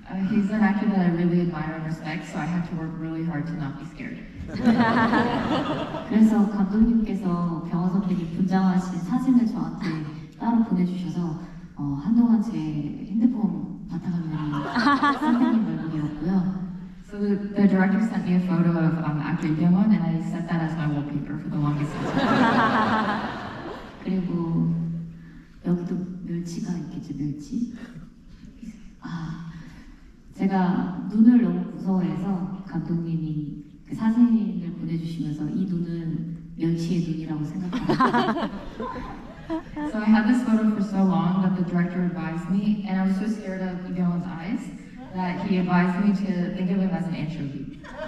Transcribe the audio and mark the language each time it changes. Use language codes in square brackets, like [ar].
[en] He's an actor that I really admire and respect, so I had to work really hard to not be scared. [ko] 그래서 감독님께서 병원 선배님 분장하신 사진을 저한테 따로 보내주셔서 한동안 제 핸드폰 바탕화면이 선배님 얼굴이었고요. [en] So the director sent me a photo of actor Byung-hun, and I set that as my wallpaper for the longest time. [ko] 그리고 여기도 멸치가 있겠죠, 멸치? 제가 눈을 너무 무서워해서 감독님이 그 사진을 보내주시면서 이 눈은 멸치의 눈이라고 생각합니다. [en] So I had this photo for so long that the director advised me, and I was so scared of Byung-hun's eyes that he advised me to think of him as an anchovy.